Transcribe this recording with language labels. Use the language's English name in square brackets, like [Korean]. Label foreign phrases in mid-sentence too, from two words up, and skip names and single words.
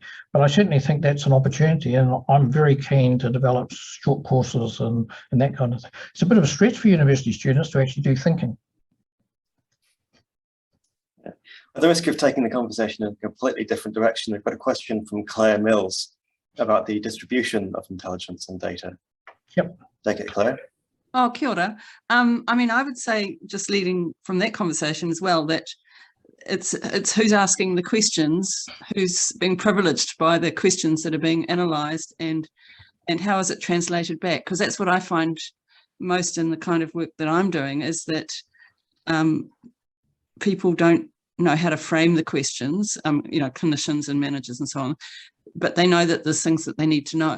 [English] But I certainly think that's an opportunity, and I'm very keen to develop short courses and that kind of thing. It's a bit of a stretch for university students to actually do thinking. At the risk of taking the conversation in a completely different direction, we've got a question from Claire Mills about the distribution of intelligence and data. Yep. Take it, Claire. [Māori] Oh, kia ora. [English] I mean, I would say, just leading from that conversation as well, that it's who's asking the questions, who's being privileged by the questions that are being analysed, and how is it translated back? Because that's what I find most in the kind of work that I'm doing, is that people don't know how to frame the questions, you know, clinicians and managers and so on, but they know that there's things that they need to know.